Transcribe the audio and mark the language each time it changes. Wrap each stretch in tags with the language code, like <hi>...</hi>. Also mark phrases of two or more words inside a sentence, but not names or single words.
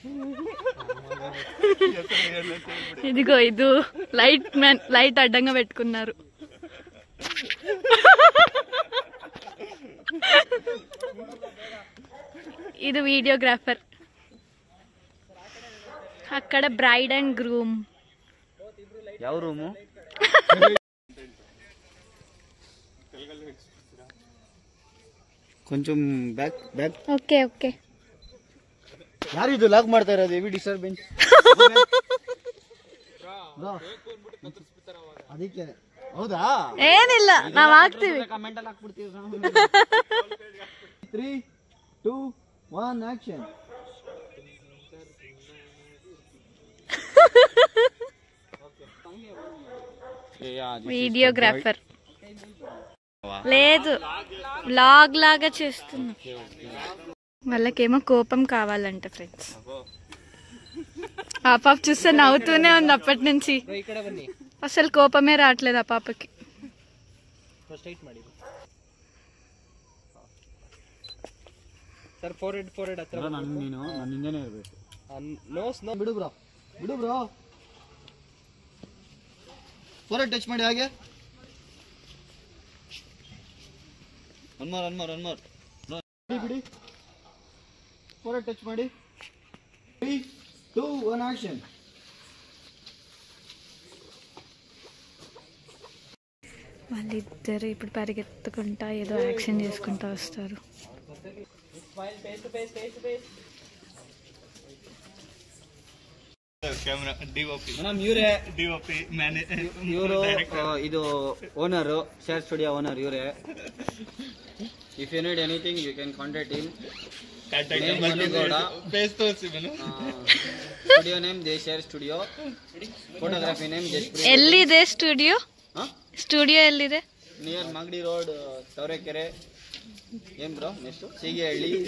<te>ఇదిగో ఇది లైట్ అడ్డంగా పెట్టుకున్నారు. ఇది వీడియోగ్రాఫర్. అక్కడ</te> <en>bride and groom.</en> <kn>ಯಾವ ರೂಮು?</kn> <te>కొంచెం బ్యాక్.</te> <en>okay okay.</en> <kn>ಯಾರು ಇದು ಲಾಕ್ ಮಾಡ್ತಾ ಇರೋದು?</kn> <en>heavy disturbance.</en> <kn>ಅದಕ್ಕೆ ಹೌದಾ? ಏನಿಲ್ಲ, ನಾವ್ ಹಾಕ್ತೀವಿ. ಕಮೆಂಟ್ ಅಲ್ಲಿ ಹಾಕ್ಬಿಡ್ತೀವಿ. 3, 2, 1 ಆಕ್ಷನ್.</kn> <te>వీడియోగ్రాఫర్ లేదు, వ్లాగ్ లాగా చేస్తున్నా. వాళ్ళకేమో కోపం కావాలంట ఫ్రెండ్స్. ఆ పాప చూస్తే నవ్వుతూనే ఉంది అప్పటి నుంచి. అసలు కోపమే రావట్లేదు ఆ పాపకి.</te> <kn>ಬಿಡು ಬ್ರೋ,</kn> <en>four touch</en> <kn>ಮಾಡಿ. ಹಾಗೆ</kn> <en>one more</en> <kn>ಬಿಡಿ.</kn> <en>four touch</en> <kn>ಮಾಡಿ. 3, 2, 1 ಆಕ್ಷನ್.</kn> <te>వాళ్ళిద్దరు ఇప్పుడు పరిగెత్తుకుంటా ఏదో యాక్షన్ చేసుకుంటా వస్తారు.</te> <kn>ಇವರು ಇದು ಓನರ್, ಶೇರ್ ಸ್ಟುಡಿಯೋ ಓನರ್ ಇವರೇ.</kn> <en>if you need anything you can contact him. studio name Sher Studio, photography name Jaspreet.</en> <kn>ಎಲ್ಲಿದೆ ಸ್ಟುಡಿಯೋ? ಸ್ಟುಡಿಯೋ ಎಲ್ಲಿದೆ? ನಿಯರ್ ಮಾಗಡಿ ರೋಡ್, ತವರೆಕೆರೆ. ಏನ್ ಬ್ರೋ ನೆಕ್ಸ್ಟ್? ಸೀಗೆಹಳ್ಳಿ.</kn>